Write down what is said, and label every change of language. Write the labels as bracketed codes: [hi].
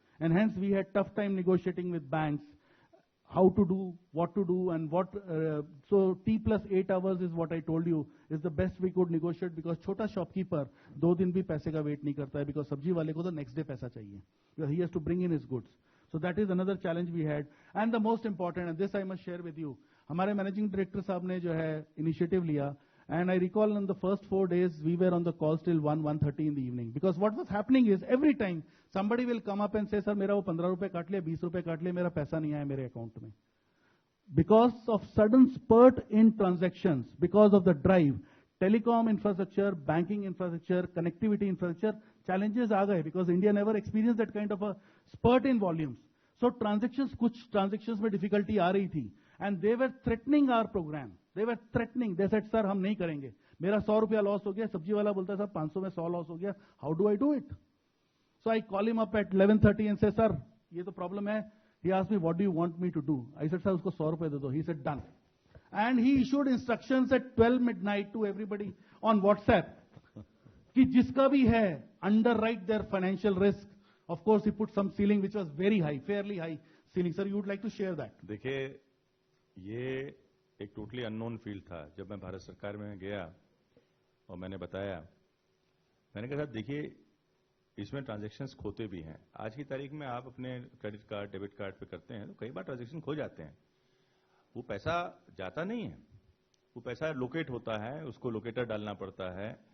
[en] And hence we had tough time negotiating with banks, how to do, what to do, and what, so T+8 hours is what I told you, is the best we could negotiate, because छोटा shopkeeper [hi] 2 दिन भी पैसे का [en] wait [hi] नहीं करता है, [en] because [hi] सब्जी वाले को तो [en] next day [hi] पैसा चाहिए, [en] because he has to bring in his goods. So that is another challenge we had. And the most important, and this I must share with you, हमारे managing director [hi] साहब ने जो है [en] initiative लिया, And I recall in the first 4 days, we were on the calls till 1:30 in the evening. Because what was happening is, every time, somebody will come up and say, sir, [hi] मेरा वो 15 रुपए काट लिया, 20 रुपए काट लिया, मेरा पैसा नहीं आया मेरे अकाउंट में. [en] Because of sudden spurt in transactions, because of the drive, telecom infrastructure, banking infrastructure, connectivity infrastructure, challenges [hi] आ गए, [en] because India never experienced that kind of a spurt in volumes. [hi] So कुछ transactions में difficulty आ रही थी. [en] And they were threatening our program. They were threatening. They said, sir, [hi] हम नहीं करेंगे. मेरा 100 रुपया लॉस हो गया. सब्जी वाला बोलता है, सर 500 में 100 लॉस हो गया. [en] How do I do it? So I call him up at 11:30 and say, sir, [hi] ये तो [en] problem है. He asked me, what do you want me to do? I said, sir, [hi] उसको 100 रुपए दे दो. [en] He said, done. And he issued instructions at 12 midnight to everybody on WhatsApp [hi] कि जिसका भी है, [en] underwrite their financial risk. Of course, he put some ceiling which was very high, fairly high ceiling. Sir, you would like to share that? [hi] देखिए, ये एक totally unknown field था. जब मैं भारत सरकार में गया और मैंने बताया, मैंने कहा साहब देखिए, इसमें ट्रांजैक्शंस खोते भी हैं. आज की तारीख में आप अपने क्रेडिट कार्ड, डेबिट कार्ड पे करते हैं तो कई बार ट्रांजैक्शन खो जाते हैं. वो पैसा जाता नहीं है, वो पैसा लोकेट होता है, उसको लोकेटर डालना पड़ता है.